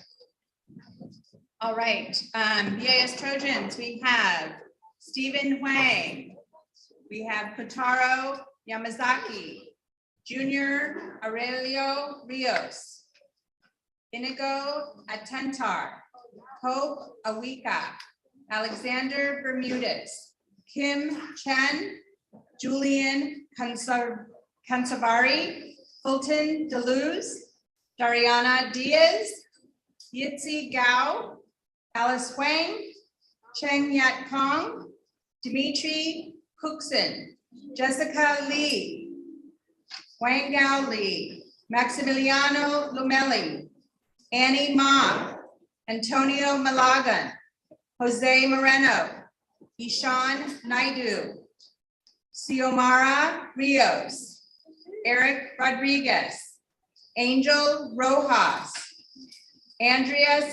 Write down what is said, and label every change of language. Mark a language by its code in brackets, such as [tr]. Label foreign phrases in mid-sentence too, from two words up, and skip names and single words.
[en] All right, BIS Trojans, we have Stephen Huang, we have Kotaro Yamazaki, Junior Aurelio Rios, Inigo Atentar, Hope Awika, Alexander Bermudez, Kim Chen, Julian Kansavari, Fulton Deleuze, Dariana Diaz, Yitzi Gao, Alice Wang, Cheng Yat Kong, Dimitri Cookson, Jessica Lee, Wang Gao Lee, Maximiliano Lumelli, Annie Ma, Antonio Malagan, Jose Moreno, Ishan Naidu, Xiomara Rios, Eric Rodriguez, Angel Rojas, Andrea